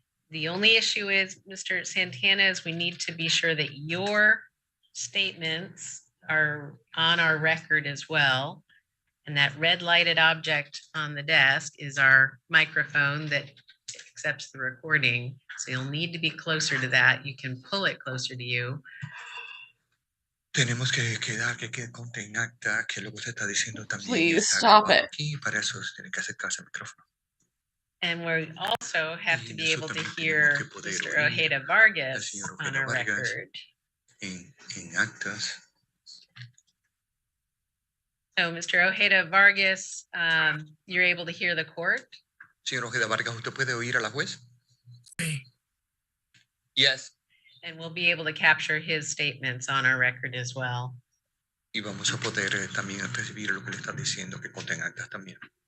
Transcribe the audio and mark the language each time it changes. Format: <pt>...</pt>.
<en>The only issue is, Mr. Santana, is we need to be sure that your statements are on our record as well. And that red lighted object on the desk is our microphone that accepts the recording. So you'll need to be closer to that. You can pull it closer to you.</en> <es>Tenemos que quedar, que conte en acta que lo que usted está diciendo también.</es> <en>Please stop it.</en> <es>Aquí, para eso tiene que acercarse al micrófono.</es> <en>And we also have to be able to hear Mr. Ojeda Vargas on our record.</en> <es>en actas.</es> <en>So, Mr. Ojeda Vargas, you're able to hear the court?</en> <es>Señor Ojeda Vargas, ¿usted puede oír a la juez? Sí.</es> <en>Yes. And we'll be able to capture his statements on our record as well.</en> <es>Y vamos a poder también recibir lo que le está diciendo, que conten actas también.</es>